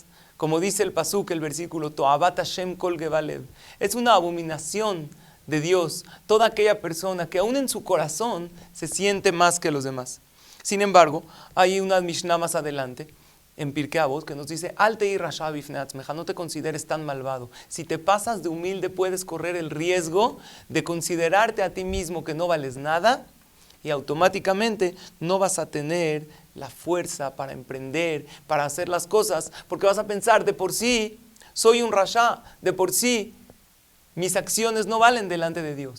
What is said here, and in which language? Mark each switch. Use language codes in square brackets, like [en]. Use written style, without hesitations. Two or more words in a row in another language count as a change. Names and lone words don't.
[es] Como dice el pasuk, el versículo, [he] תועבת השם כל גבה לב. [es] Es una abominación de Dios, toda aquella persona que aún en su corazón se siente más que los demás. Sin embargo, hay una Mishnah más adelante, en Pirkei Avot, que nos dice, [he] אל תהי רשע בפני עצמך, [es] no te consideres tan malvado. Si te pasas de humilde, puedes correr el riesgo de considerarte a ti mismo que no vales nada, y automáticamente no vas a tener la fuerza para emprender, para hacer las cosas, porque vas a pensar, de por sí, soy un rasha, de por sí, mis acciones no valen delante de Dios.